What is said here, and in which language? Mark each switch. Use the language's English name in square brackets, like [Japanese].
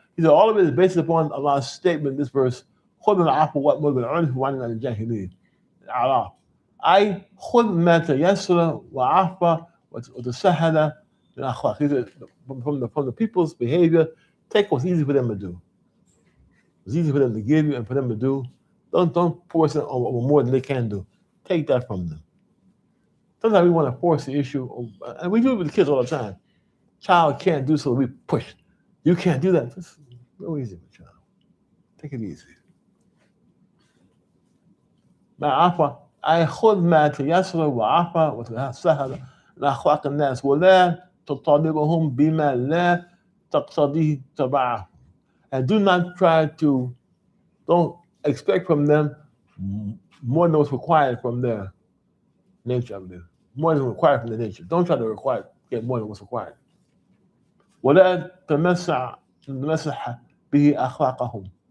[English] He said all of it is based upon Allah's statement in this verse, [Arabic] خُذْ الْعَفْوَ وَأْمُرْ بِالْعُرْفِ وَاعْرِضْ عَنِ الْجَاهِلِينَ. [English] Allah. [Arabic] أي خُذْ ما تيسر وعفى وتسهل من الأخلاق. [English] He said, from the people's behavior, take what's easy for them to do. It's easy for them to give you and for them to do. Don't force it on more than they can do. Take that from them. Sometimes we want to force the issue, and we do it with the kids all the time. Child can't do so, we push. You can't do that. Just go easy with child. Take it easy. [Arabic] عفا أي خذ ما تيسر وعفا وتسهل لأخلاق الناس ولا تطالبهم بما لا تقتضيه تبعه. [English] And do not don't expect from them more than what's required from their nature. More than required from their nature. Don't try to get more than what's required. [Arabic] ولا تمسح به أخلاقهم.